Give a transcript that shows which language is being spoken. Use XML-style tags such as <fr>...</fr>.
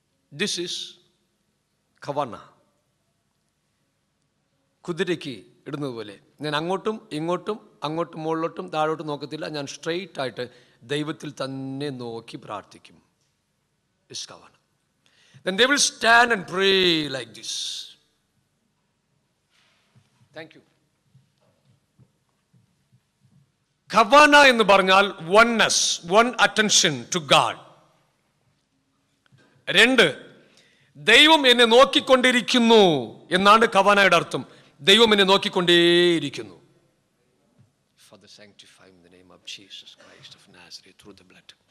<en>This is കവാന.</en> <ml>കുതിരയ്ക്ക് ഇടുന്നത് പോലെ ഞാൻ അങ്ങോട്ടും ഇങ്ങോട്ടും അങ്ങോട്ടും മുകളിലോട്ടും താഴോട്ടും നോക്കത്തില്ല. ഞാൻ സ്ട്രെയിറ്റ് ആയിട്ട് ദൈവത്തിൽ തന്നെ നോക്കി പ്രാർത്ഥിക്കും.</ml> <en>Is kavana. Then they will stand and pray like this. Thank you.</en> <ml>Kavana എന്ന് പറഞ്ഞാൽ</ml> <en>oneness, one attention to God.</en> <ml>2, ദൈവം എന്നെ നോക്കിക്കൊണ്ടിരിക്കുന്നു എന്നാണ് കവാനയുടെ അർത്ഥം. ദൈവം എന്നെ നോക്കിക്കൊണ്ടേയിരിക്കുന്നു.</ml> <en>Father, sanctify in the name of Jesus Christ of Nazareth through the blood.</en>